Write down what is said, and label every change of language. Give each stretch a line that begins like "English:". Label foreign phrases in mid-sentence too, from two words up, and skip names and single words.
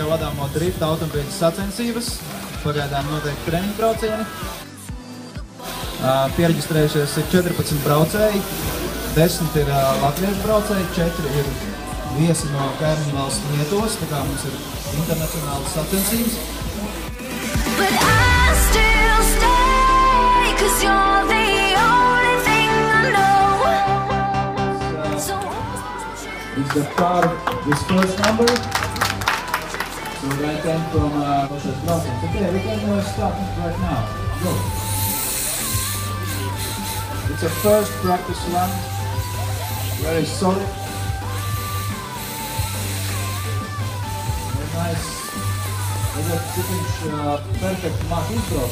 Latvian: zināmo drifta automobīļu sacensības. Pagaidām notiek treniņu braucieni. Piereģistrējušies ir 14 braucēji, 10 ir latviešu braucēji, 4 ir viesi no kaimiņu valsts Lietuvas, tā kā mums ir internacionālas sacensības.
English: It's the car, this first number. So right then from Russia's brauciens. Okay, we can start right now. Go. It's a first practice run. Very solid. Very nice.
Latvian: Redzēt, cik viņš perfekti māk izbraukt.